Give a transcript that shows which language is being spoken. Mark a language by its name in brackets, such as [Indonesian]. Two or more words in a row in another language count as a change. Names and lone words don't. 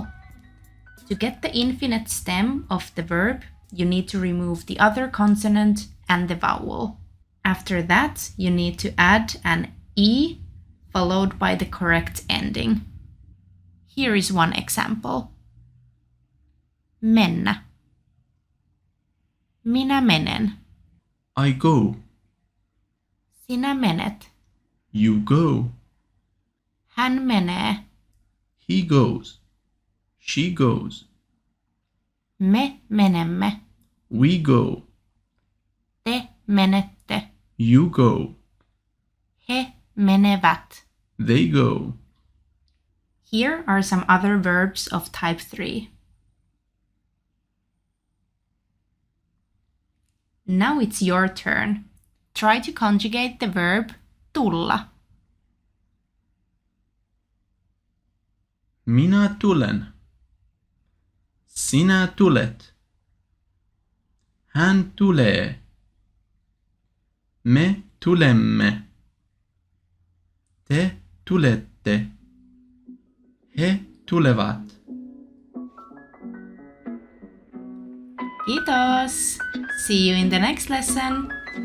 [English] To get the infinite stem of the verb, you need to remove the other consonant and the vowel. After that, you need to add an E followed by the correct ending. Here is one example. [Finnish] Mennä. Minä menen. [English] I go. [Finnish] Sinä menet. [English] You go. [Finnish] Hän menee. [English] He goes. She goes. [Finnish] Me menemme. [English] We go. [Finnish] Te menette. [English] You go. [Finnish] He menevät. [English] They go. Here are some other verbs of type 3. Now it's your turn. Try to conjugate the verb tulla. [Finnish] Minä tulen. Sinä tulet. Hän tulee. Me tulemme. Te tulette. He tulevat. Kiitos! [English] See you in the next lesson!